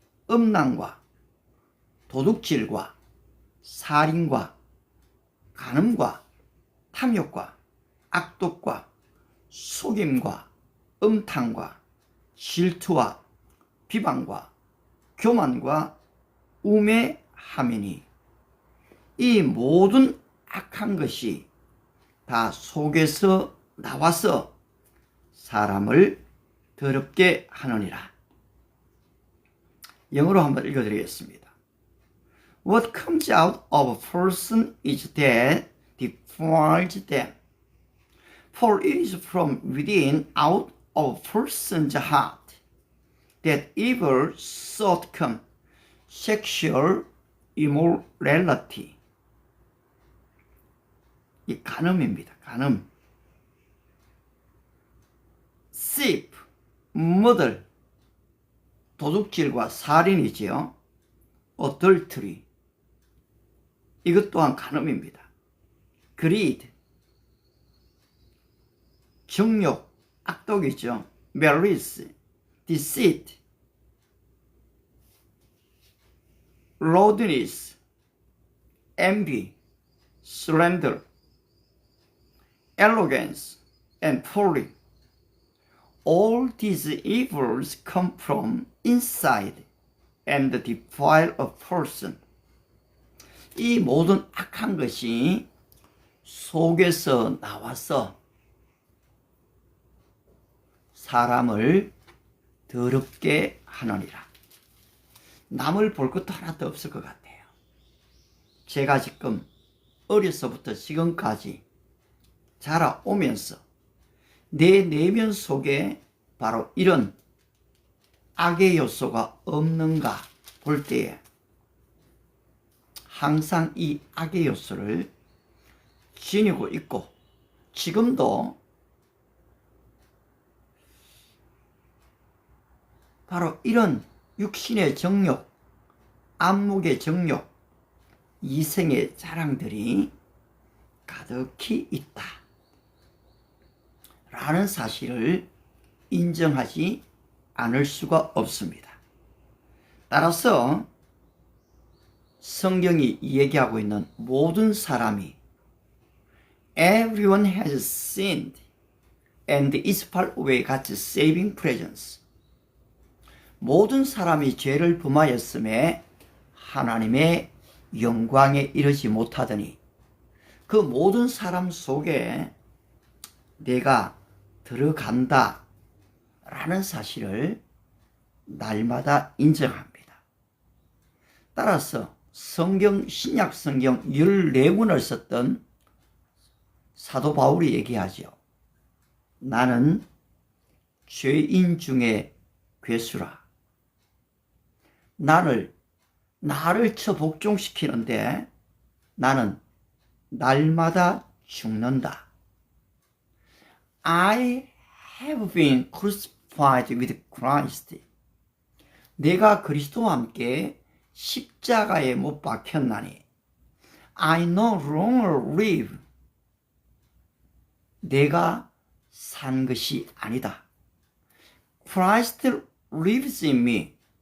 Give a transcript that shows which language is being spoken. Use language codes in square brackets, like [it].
[ko] 음란과 도둑질과 살인과 간음과 탐욕과 악독과 속임과 음탕과 질투와 비방과 교만과 우매함이니 이 모든 악한 것이 다 속에서 나와서 사람을 더럽게 하느니라. 영어로 한번 읽어드리겠습니다. [en] What comes out of a person is that defiles them. For it is from within, out of a person's heart, that evil thoughts come, sexual immorality. [ko] 이 간음입니다. 간음. [en] thief, murder, [ko] 도둑질과 살인이지요. [en] adultery, [ko] 이것 또한 간음입니다. [en] greed, [ko] 정욕, 악독이죠. [en] malice, deceit, lewdness, envy, slander, arrogance, and folly. All these evils come from inside and defile a person. [ko] 이 모든 악한 것이 속에서 나와서 사람을 더럽게 하느니라. 남을 볼 것도 하나도 없을 것 같아요. 제가 지금 어려서부터 지금까지 자라오면서 내 내면 속에 바로 이런 악의 요소가 없는가 볼 때에 항상 이 악의 요소를 지니고 있고 지금도 바로 이런 육신의 정욕, 안목의 정욕, 이생의 자랑들이 가득히 있다 라는 사실을 인정하지 않을 수가 없습니다. 따라서 성경이 얘기하고 있는 모든 사람이 [en] Everyone has sinned and is far away God's saving presence. [ko] 모든 사람이 죄를 범하였음에 하나님의 영광에 이르지 못하더니 그 모든 사람 속에 내가 들어간다 라는 사실을 날마다 인정합니다. 따라서 성경, 신약 성경 14권을 썼던 사도 바울이 얘기하죠. 나는 죄인 중에 괴수라. 나를 쳐 복종시키는데 나는 날마다 죽는다. [en] I have been crucified with Christ. [ko] 내가 그리스도와 함께 십자가에 못 박혔나니 [en] I no longer live. [ko] 내가 산 것이 아니다. [en] Christ lives in me.